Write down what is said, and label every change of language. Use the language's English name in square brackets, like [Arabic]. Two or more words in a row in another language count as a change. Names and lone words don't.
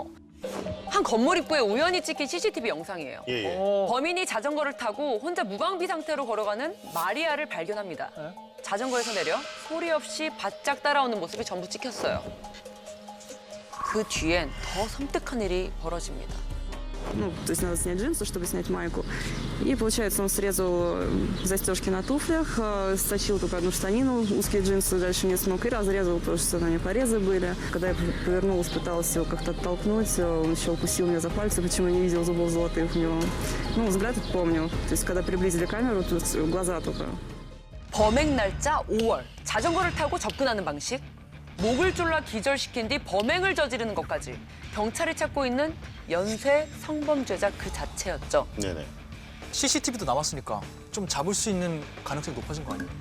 [Korean] 한 건물 입구에 우연히 찍힌 CCTV 영상이에요. 예, 예. 범인이 자전거를 타고 혼자 무방비 상태로 걸어가는 마리아를 발견합니다. 자전거에서 내려 소리 없이 바짝 따라오는 모습이 전부 찍혔어요. 그 뒤엔 더 섬뜩한 일이 벌어집니다. [Russian] Ну, то есть надо снять джинсы, чтобы снять майку. И, получается, он срезал застежки на туфлях, стащил только одну штанину, узкие джинсы дальше не смог, и разрезал, потому что на мне порезы были. Когда я повернулась, пыталась его как-то оттолкнуть, он еще укусил меня за пальцы, почему я не видела зубов золотых у него. Ну, взгляд помню. То есть, когда приблизили камеру, тут глаза только. [Korean] 범행 날짜 5월. 자전거를 타고 접근하는 방식. 목을 졸라 기절시킨 뒤 범행을 저지르는 것까지 경찰이 찾고 있는 연쇄 성범죄자 그 자체였죠. 네네. CCTV도 남았으니까 좀 잡을 수 있는 가능성이 높아진 거 아니에요?